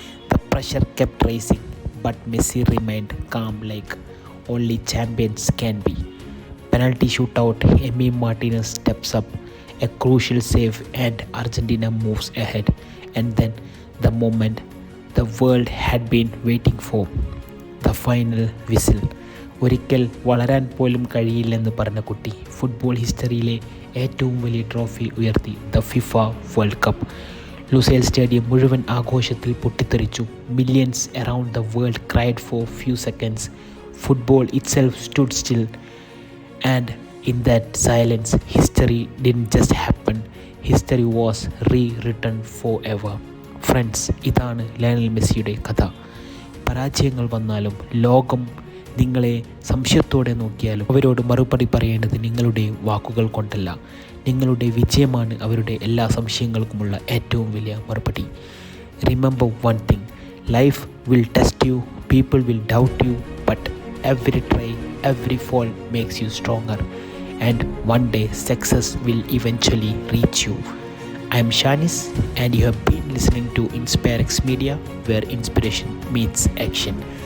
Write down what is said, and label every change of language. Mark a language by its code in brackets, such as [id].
[en] The pressure kept rising, but Messi remained calm like only champions can be. Penalty shootout, Emi Martinez steps up, a crucial save, and Argentina moves ahead. And then the moment the world had been waiting for, the final whistle. [ml] ഒരിക്കൽ വളരാൻ പോലും കഴിയില്ലെന്ന് പറഞ്ഞ കുട്ടി football ഹിസ്റ്ററിയിലെ ഏറ്റവും വലിയ trophy ഉയർത്തി, the FIFA world cup. Lusail stadium മുഴുവൻ ആഘോഷത്തിൽ പൊട്ടിത്തെറിച്ചു. [en] Millions around the world cried for few seconds. Football itself stood still. And in that silence history didn't just happen, history was rewritten forever. [ml] Friends, ഇതാണ് Lionel മെസ്സിയുടെ കഥ. പരാജയങ്ങൾ വന്നാലും ലോകം നിങ്ങളെ സംശയത്തോടെ നോക്കിയാലും അവരോട് മറുപടി പറയേണ്ടത് നിങ്ങളുടെ വാക്കുകൾ കൊണ്ടല്ല. നിങ്ങളുടെ വിജയമാണ് അവരുടെ എല്ലാ സംശയങ്ങൾക്കുമുള്ള ഏറ്റവും വലിയ മറുപടി. [en] Remember one thing, life will test you, people will doubt you, but every try, every fall makes you stronger. And one day success will eventually reach you. I am Shanis and you have been listening to InspireX Media, where inspiration meets action.